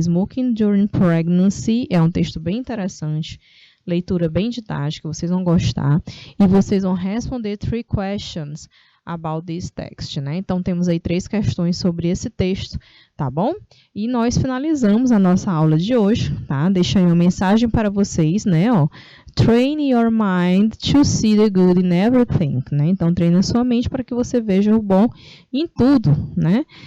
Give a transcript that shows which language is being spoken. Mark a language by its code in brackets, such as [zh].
[pt] Smoking During Pregnancy, é um texto bem interessante, leitura bem didática, vocês vão gostar. E vocês vão responder 3 questions about this text, né? Então, temos aí 3 questões sobre esse texto, tá bom? E nós finalizamos a nossa aula de hoje, tá? Deixei uma mensagem para vocês, né? [en] Ó, train your mind to see the good in everything, né? [pt] Então, treine a sua mente para que você veja o bom em tudo, né?